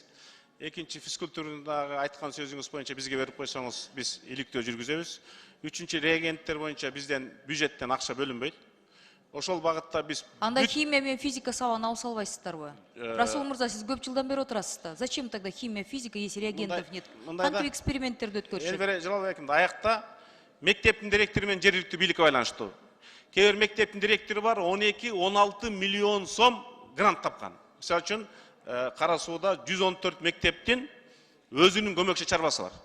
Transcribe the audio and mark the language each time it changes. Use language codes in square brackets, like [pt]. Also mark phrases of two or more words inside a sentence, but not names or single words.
[ky] Экинчи физкультурдагы айткан сөзүңүз боюнча бизге берип койсоңуз, биз иликтөө жүргүзөбүз. Үчүнчү реагенттер боюнча бизден бюджеттен акча бөлүнбөйт. Ошол багытта биз анда химия менен физика сабагын алып салбайсыздарбы? Расул мырза, сиз көп жылдан бери отурасыз да. [ru] Зачем тогда химия, физика, если реагентов нет? [ky] Кантип эксперименттерди өткөрүшөт? Элбере Жалалбекимди аякта мектептин директору менен жергиликтүү бийликке байланыштуу. Кээ бир мектептин директору бар, 12-16 миллион сом грант тапкан. Мисалы үчүн Кара Сууда 114 мектептин өзүнүн көмөкчү чарбасы бар.